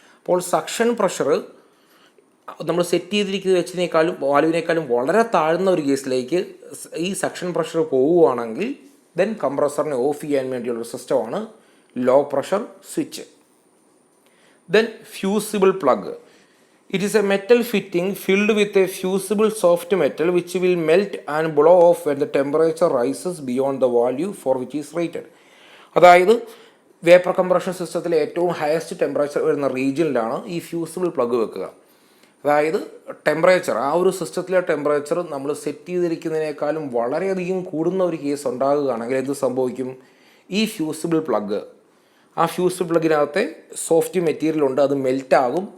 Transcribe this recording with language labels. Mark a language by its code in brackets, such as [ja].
[ml] അപ്പോൾ suction pressure നമ്മൾ set ചെയ്തിരിക്കുന്ന വെച്ചിനേക്കാളും വാൽവിനേക്കാളും വളരെ താഴ്ന്ന ഒരു കേസിലേക്ക് ഈ സക്ഷൻ പ്രഷർ പോവുകയാണെങ്കിൽ ദെൻ കംപ്രസറിനെ ഓഫ് ചെയ്യാൻ വേണ്ടിയുള്ള സിസ്റ്റമാണ് low pressure switch. [en] Then fusible plug. It is a metal fitting filled with a fusible soft metal which will melt and blow off when the temperature rises beyond the value for which is rated. [ml] അതായത് vapour compression സിസ്റ്റത്തിലെ ഏറ്റവും highest temperature വരുന്ന റീജിയനിലാണ് ഈ fusible plug വെക്കുക. അതായത് temperature, ആ ഒരു സിസ്റ്റത്തിലെ ടെമ്പറേച്ചർ നമ്മൾ സെറ്റ് ചെയ്തിരിക്കുന്നതിനേക്കാളും വളരെയധികം കൂടുന്ന ഒരു കേസ് ഉണ്ടാകുകയാണെങ്കിൽ എന്ത് സംഭവിക്കും? ഈ ഫ്യൂസിബിൾ പ്ലഗ്, ആ ഫ്യൂസ് പ്ലഗിനകത്തെ സോഫ്റ്റ് മെറ്റീരിയൽ ഉണ്ട്, അത് മെൽറ്റാകും.